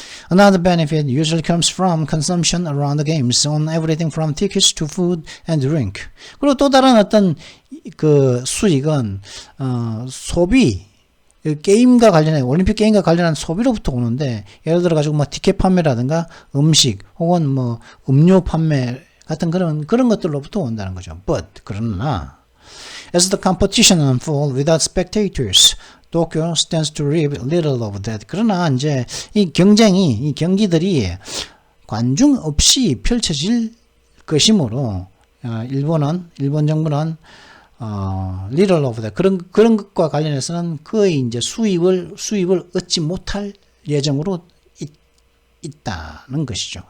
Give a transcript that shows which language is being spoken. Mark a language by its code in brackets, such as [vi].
[en] Another benefit usually comes from consumption around the games on everything from tickets to food and drink. [ko] 그리고 또 다른 어떤 그 수익은, 소비, 게임과 관련해 올림픽 게임과 관련한 소비로부터 오는데, 예를 들어 가지고 뭐 티켓 판매라든가 음식 혹은 뭐 음료 판매 같은 그런 것들로부터 온다는 거죠. [en] But [ko] 그러나 [en] as the competition unfolds without spectators, Tokyo stands to reap little of that. [ko] 그러나 이제 이 경기들이 관중 없이 펼쳐질 것이므로 일본 정부는 [en] little of that [ko] 그런 것과 관련해서는 거의 이제 수입을 얻지 못할 예정으로 있다는 것이죠.